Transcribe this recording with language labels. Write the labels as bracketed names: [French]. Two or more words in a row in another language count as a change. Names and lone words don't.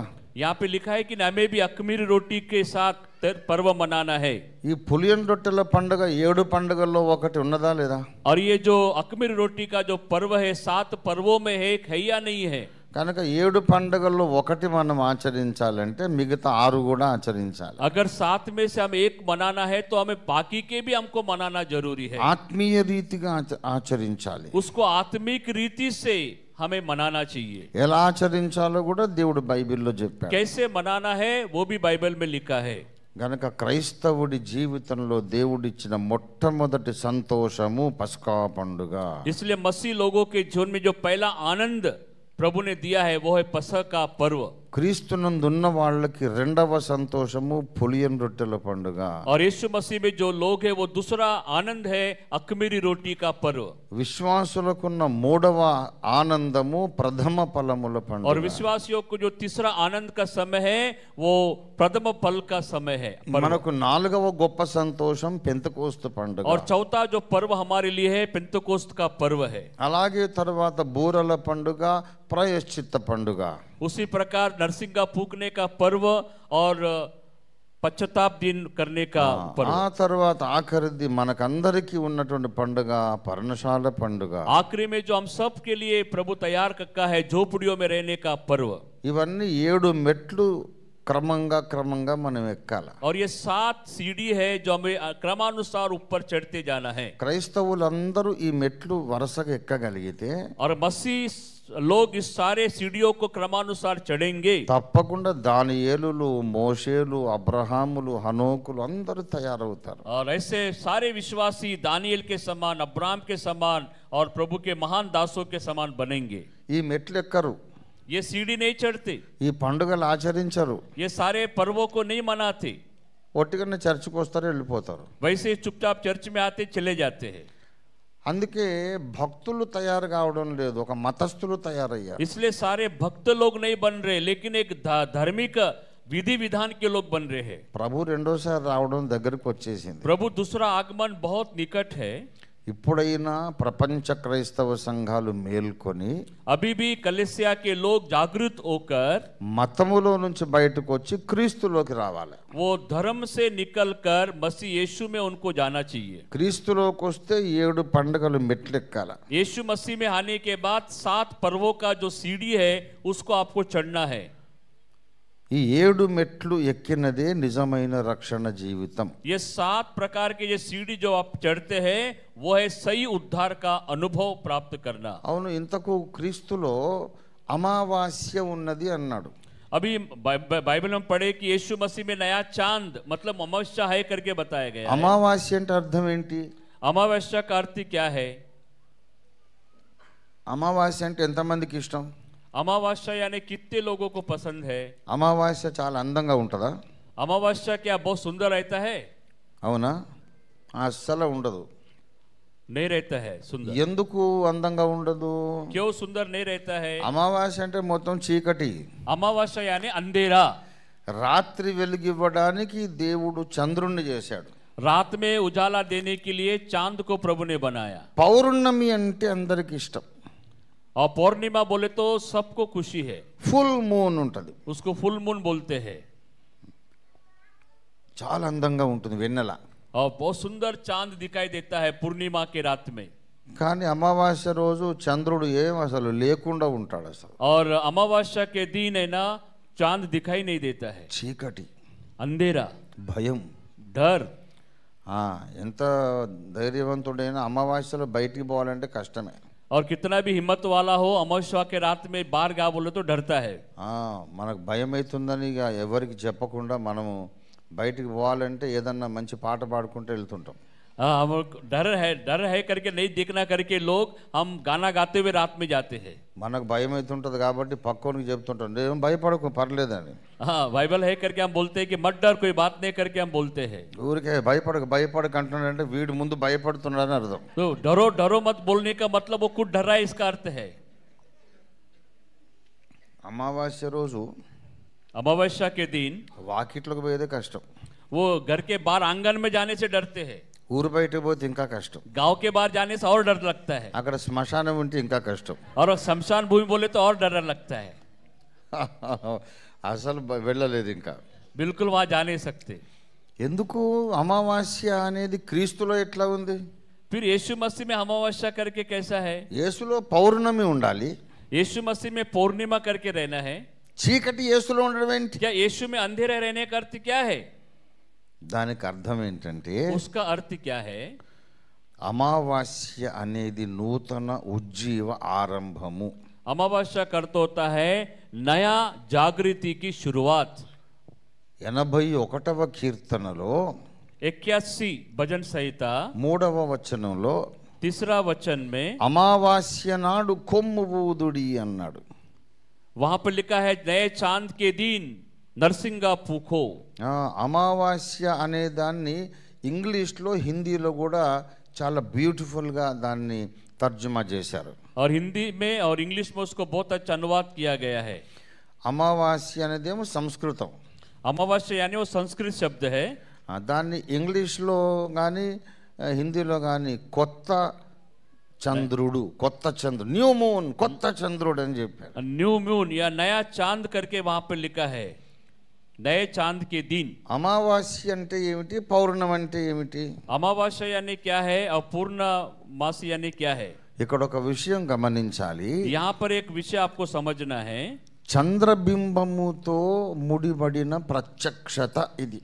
[Hindi] यहाँ पे लिखा है कि हमें भी अखमीरी रोटी के साथ पर्व मनाना है। [Telugu] ఈ పులియని రొట్టెల పండగ 7 పండుగల్లో ఒకటి ఉన్నదా లేదా? [Hindi] और ये जो अखमीरी रोटी का जो पर्व है 7 पर्वों में है, एक है या नहीं है? [Telugu] కనుక 7 పండుగల్లో ఒకటి మనం ఆచరించాలంటే మిగతా 6 కూడా ఆచరించాలి। [Hindi] अगर 7 में से हम एक मनाना है तो हमें बाकी के भी हमको मनाना जरूरी है। [Telugu] ఆత్మీయ రీతిగా ఆచరించాలి, [Hindi] उसको आत्मिक रीति से हमें मनाना चाहिए। [Telugu] ఎలా ఆచరించాలో కూడా దేవుడు బైబిల్లో చెప్పాడు। [Hindi] कैसे मनाना है वो भी बाइबल में लिखा है। [Telugu] గనక క్రైస్తవుడి జీవితంలో దేవుడిచ్చిన మొట్టమొదటి సంతోషము పస్కా పండుగ। [Hindi] इसलिए मसीह लोगों के जीवन में जो पहला आनंद प्रभु ने दिया है वो है पसह का पर्व। [Telugu] క్రీస్తునందున్న వాళ్ళకి రెండవ సంతోషము పులియని రొట్టెల పండుగ. [Hindi] और यीशु मसीह में जो लोग हैं वो दूसरा आनंद है अख़मीरी रोटी का पर्व. [Telugu] విశ్వాసులకున్న మూడవ ఆనందము ప్రథమ ఫలముల పండుగ. [Hindi] और विश्वासियों को जो तीसरा आनंद का समय है वो प्रथम फल का समय है. [Telugu] మనకు నాలుగవ గొప్ప సంతోషం పెంతెకోస్తు పండుగ. [Hindi] और चौथा जो पर्व हमारे लिए है पेंतकोस्त का पर्व है. [Telugu] అలాగే తర్వాత బూరల పండుగ, ప్రాయశ్చిత్త పండుగ. [Hindi] उसी प्रकार नरसिंगा फूकने का पर्व और పశ్చాత్తాప दिन करने का पर्व. [Telugu] ఆ తర్వాత ఆఖరిది మనకందరికీ ఉన్నటువంటి పండుగ పర్ణశాల పండుగ. [Hindi] आखिरी में जो हम सब के लिए प्रभु तैयार रखा है झोपड़ियों में रहने का पर्व. [Telugu] ఇవన్నీ 7 మెట్లు క్రమంగా మనం ఎక్కాలి. [Hindi] और ये 7 सीढ़ी है जो हमें क्रमानुसार ऊपर चढ़ते जाना है. [Telugu] క్రైస్తవులందరూ ఈ మెట్లు వరుసగా ఎక్కగలిగితే [Hindi] और मसीह लोग इस सारे सीढ़ियों को क्रमानुसार चढ़ेंगे. [Telugu] తప్పకుండా దానియేలులు, మోషేలు, అబ్రహాములు, హనోకులు అందరూ తయారవుతారు. [Hindi] और ऐसे सारे विश्वासी दानिయేल के समान, अब्राहम के समान और प्रभु के महान दासों के समान बनेंगे. [Telugu] ఈ మెట్లు ఎక్కరు, [Hindi] ये सीढ़ी नहीं चढ़ते, [Telugu] ఈ పండుగలు ఆచరించరు, [Hindi] ये सारे पर्वों को नहीं मनाते, [Telugu] ఒట్టిగానే చర్చికి వస్తారు, వెళ్ళిపోతారు. [Hindi] वैसे चुपचाप चर्च में आते चले जाते हैं. [Telugu] అందుకే భక్తులు తయారు కావడం లేదు, ఒక మతస్థులు తయారయ్యారు. [Hindi] इसलिए सारे भक्त लोग नहीं बन रहे लेकिन एक धार्मिक विधि विधान के लोग बन रहे हैं. [Telugu] ప్రభు రెండోసారి రావడం దగ్గరకు వచ్చేసింది. [Hindi] प्रभु दूसरा आगमन बहुत निकट है. [Telugu] ఇప్పుడైనా ప్రపంచ క్రైస్తవ సంఘాలు మేల్కొని [Hindi] अभी भी कलीसिया के लोग जागृत होकर [Telugu] మతములో నుంచి బయటకు వచ్చి క్రీస్తులోకి రావాలి. [Hindi] वो धर्म से निकलकर मसीह यीशु में उनको जाना चाहिए. [Telugu] క్రీస్తులోకి వస్తే 7 పండుగలు మెట్లెక్కాల. [Hindi] यीशु मसीह में आने के बाद 7 पर्वों का जो सीढ़ी है उसको आपको चढ़ना है. [Telugu] ఈ 7 మెట్లు ఎక్కినదే నిజమైన రక్షణ జీవితం. [Hindi] ये 7 प्रकार के ये सीढ़ी जो आप चढ़ते हैं वो है सही उद्धार का अनुभव प्राप्त करना. [Telugu] అవును, ఇంతకు క్రీస్తులో అమావాస్య ఉన్నది అన్నాడు. [Hindi] अभी बाइबल में पढ़े कि यीशु मसीह में नया चांद मतलब अमावस्या है करके बताया गया है. [Telugu] అమావాస్య అంటే అర్థం ఏంటి? [Hindi] अमावस्या का अर्थ क्या है? [Telugu] అమావాస్య అంటే ఎంతమందికి ఇష్టం? [Hindi] अमावस्या यानी कितने लोगों को पसंद है? [Telugu] అమావాస్య చాలా అందంగా ఉంటుందా? [Hindi] अमावस्या क्या बहुत सुंदर रहता है? [Telugu] అవునా? అస్సలు ఉండదు. [Hindi] नहीं रहता है सुंदर. [Telugu] ఎందుకు అందంగా ఉండదు? [Hindi] क्यों सुंदर नहीं रहता है? [Telugu] అమావాస్య అంటే మొత్తం చీకటి. [Hindi] अमावस्या यानी अंधेरा. [Telugu] రాత్రి వెలుగివ్వడానికి దేవుడు చంద్రుణ్ణి చేశాడు. [Hindi] रात में उजाला देने के लिए चांद को प्रभु ने बनाया. [Telugu] పౌర్ణమి అంటే అందరికి ఇష్టం. [Hindi] और पौर्णिमा बोले तो सबको खुशी है. [English] full moon [Telugu] ఉంటది, [Hindi] उसको [English] full moon [Hindi] बोलते हैं. [Telugu] చాలా అందంగా ఉంటుంది వెన్నెల. [Hindi] और बहुत सुंदर चांद दिखाई देता है पूर्णिमा के रात में. [Telugu] కానీ అమావాస్య రోజు చంద్రుడు ఏం అసలు లేకుండా ఉంటాడు. అసలు [Hindi] और अमावस्या के दिन है ना चांद दिखाई नहीं देता है. [Telugu] చీకటి, [Hindi] अंधेरा, [Telugu] భయం. [Hindi] डर. [Telugu] ఎంత ధైర్యవంతుడైనా అమావాస్యలో బయటికి పోవాలంటే కష్టమే. [Hindi] और कितना भी हिम्मत वाला हो अमावस्या के रात में बाहर गा बोले तो डरता है. [Telugu] మనకు భయం అవుతుందని ఇక ఎవరికి చెప్పకుండా మనము బయటికి పోవాలంటే ఏదన్నా మంచి పాట పాడుకుంటూ వెళ్తుంటాం. [Hindi] हम डर है करके नहीं देखना करके लोग हम गाना गाते हुए रात में जाते हैं. [Telugu] మనకు భయం అవుతుంటుంది కాబట్టి పక్కోనికి చెప్తుంటాం, ఏం భయపడకు పర్లేదని. [Hindi] हाँ बाइबल है करके हम बोलते हैं कि मत डर, कोई बात नहीं करके हम बोलते हैं. [Telugu] ఊరికే భయపడకు అంటున్నాడంటే వీడు ముందు భయపడుతున్నాడని అర్థం. [Hindi] तो डरो मत बोलने का मतलब वो खुद डर रहा है इसका अर्थ है. [Telugu] అమావాస్య రోజు [Hindi] अमावस्या के दिन [Telugu] వాకిట్లకు పోయేదే కష్టం. [Hindi] वो घर के बाहर आंगन में जाने से डरते हैं. [Telugu] ఊరు బయటకు పోతే ఇంకా కష్టం. [Hindi] गांव के बाहर जाने से और डर लगता है. [Telugu] అక్కడ శ్మశానం ఉంటే ఇంకా కష్టం. [Hindi] और शमशान भूमि बोले तो और डर लगता है. [Telugu] అసలు వెళ్ళలేదు ఇంకా. [Hindi] बिल्कुल वहां जा नहीं सकते. [Telugu] ఎందుకు? అమావాస్య అనేది క్రీస్తులో ఎట్లా ఉంది? [Hindi] फिर यीशु मसीह में अमावस्या करके कैसा है? [Telugu] యేసులో పౌర్ణమి ఉండాలి, [Hindi] यीशु मसीह में पूर्णिमा करके रहना है. [Telugu] చీకటి యేసులో ఉండడం ఏంటి? [Hindi] क्या यीशु में अंधेरे रहने का अर्थ क्या है? [Telugu] దానికి అర్థం ఏంటంటే [Hindi] उसका अर्थ क्या है? [Telugu] అమావాస్య అనేది నూతన ఉజ్జీవ ఆరంభము. [Hindi] अमावस्या का अर्थ होता है नया जागृति की शुरुआत. [Telugu] 81వ కీర్తనలో [Hindi] 81 भजन संहिता [Telugu] 3వ వచనంలో [Hindi] 3 वचन में [Telugu] అమావాస్య నాడు కొమ్ము ఊదుడి అన్నాడు. [Hindi] वहां पर लिखा है नए चांद के दिन नरसिंगा फूको। [Telugu] అమావాస్య అనే దాన్ని ఇంగ్లీష్లో హిందీలో కూడా చాలా బ్యూటిఫుల్గా దాన్ని తర్జుమా చేశారు. [Hindi] और हिंदी में और इंग्लिश में उसको बहुत अच्छा अनुवाद किया गया है। [Telugu] అమావాస్య అనేదేమో సంస్కృతం, [Hindi] अमावस्या यानी वो संस्कृत शब्द है। [Telugu] దాన్ని ఇంగ్లీష్లో కానీ హిందీలో కానీ కొత్త చంద్రుడు, కొత్త చంద్రుడు, [English] new moon, [Telugu] కొత్త చంద్రుడు అని చెప్పారు. [English] new moon [Hindi] या नया चांद करके वहां पर लिखा है नए चांद के दिन। [Telugu] అమావాస్య అంటే ఏమిటి, పౌర్ణమి అంటే ఏమిటి? [Hindi] अमावस्या यानी क्या है और पूर्णमासी यानी क्या है? [Telugu] ఇక్కడ ఒక విషయం గమనించాలి. [Hindi] यहाँ पर एक विषय आपको समझना है। [Telugu] చంద్రబింబముతో ముడిపడిన ప్రత్యక్షత ఇది.